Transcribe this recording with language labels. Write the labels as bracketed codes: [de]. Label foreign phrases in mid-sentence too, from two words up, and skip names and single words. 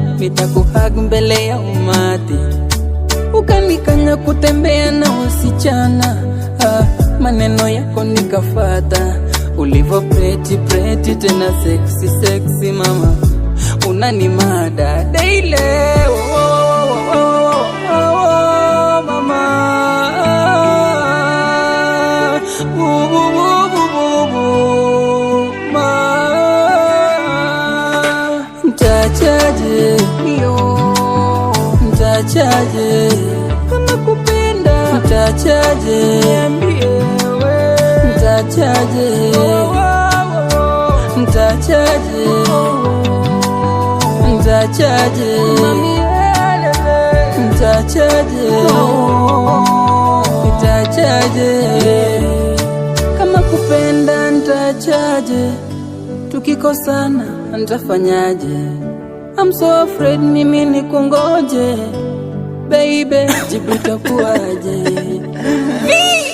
[sw] Nitakuhug mbele ya umati. Ukanikanya kutembea na wasichana. Ah, maneno yako nikafata. [en] Ulivo pretty, pretty, tena sexy, sexy, mama. [sw] Unanimada daily. Oh, oh, oh, oh, oh, oh, mama. Boo, boo, boo, boo, boo, boo, ma. Nitaachaje? Yo. Nitaachaje? Kama kupenda. Nitaachaje? Niambie we. Nitaachaje? Oh, oh, oh, oh. Nitaachaje? Oh, oh, oh. Nitaachaje? Mami, elele. Nitaachaje? Oh, oh, oh. Nitaachaje? Kama kupenda nitaachaje? Tukikosana, nitafanyaje? [en] I'm so afraid [sw] mimi nikungoje. Baby, jibu itakuwaje? Vi-